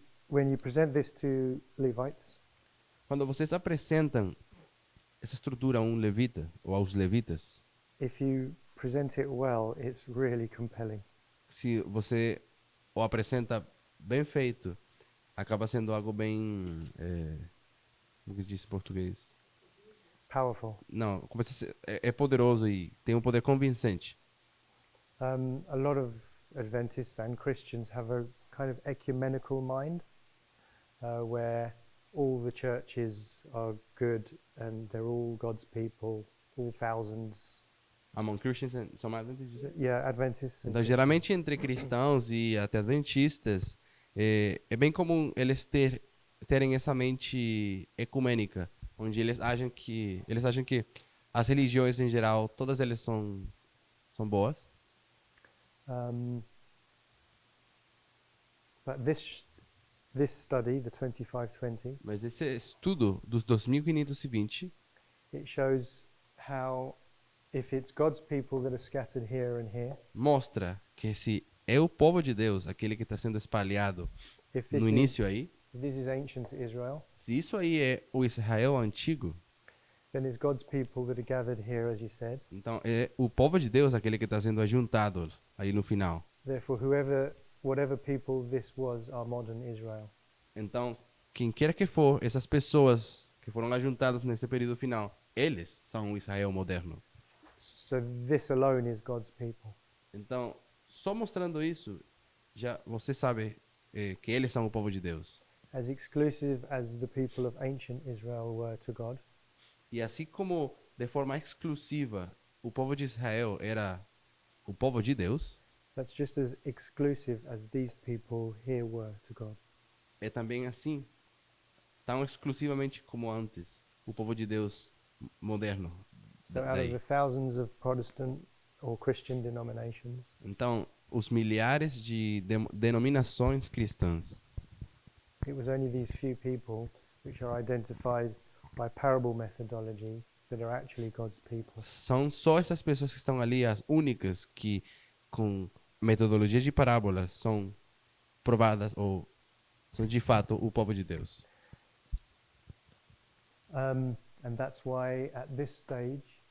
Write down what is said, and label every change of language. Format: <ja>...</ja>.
<en>When you present this to Levites,</en> <pt>Quando vocês apresentam essa estrutura a um levita ou aos levitas,</pt> <en>if you present it well, it's really compelling.</en> <pt>se você o apresenta bem feito, acaba sendo algo bem, como que diz em português?</pt> <en>Powerful.</en> <pt>Não, começa a ser, é poderoso e tem um poder convincente.</pt> <en>A lot of Adventists and Christians have a kind of ecumenical mind, where all the churches are good and they're all God's people, all thousands. Among Christians and some Adventists, you say? Yeah, Adventists. and</en> <pt>Então,</pt> <en>Christians.</en> <pt>geralmente entre cristãos e até adventistas, é bem comum eles terem essa mente ecumênica, onde eles acham que as religiões em geral, todas elas são boas.</pt> <en>But this study, the 2520,</en> <pt>Mas esse estudo dos 2520</pt> <en>it shows how if it's God's people that are scattered here and here,</en> <pt>mostra que se é o povo de Deus, aquele que está sendo espalhado</pt> <en>if this</en> <pt>no início aí,</pt> <en>if this is ancient Israel,</en> <pt>se isso aí é o Israel antigo,</pt> <en>then it's God's people that are gathered here, as you said.</en> <pt>então é o povo de Deus aquele que está sendo ajuntado aí no final.</pt> <en>Therefore, whatever people this was, are modern Israel.</en> <pt>Então, quem quer que for, essas pessoas que foram ajuntadas nesse período final, eles são o Israel moderno.</pt> <en>So this alone is God's people.</en> <pt>Então, só mostrando isso, já você sabe que eles são o povo de Deus.</pt> <en>As exclusive as the people of ancient Israel were to God,</en> <pt>E assim como, de forma exclusiva, o povo de Israel era o povo de Deus,</pt> <en>that's just as exclusive as these people here were to God.</en> <pt>é também assim, tão exclusivamente como antes, o povo de Deus moderno.</pt> <en>So out of the thousands of Protestant or Christian denominations,</en> <pt>Então, os milhares de denominações cristãs,</pt> <en>it was only these few people which are identified by parable methodology that are actually God's people.</en> <pt>são só essas pessoas que estão ali, as únicas que, com metodologia de parábolas, são provadas ou são de fato o povo de Deus.</pt> <en>And that's why at this stage,</en>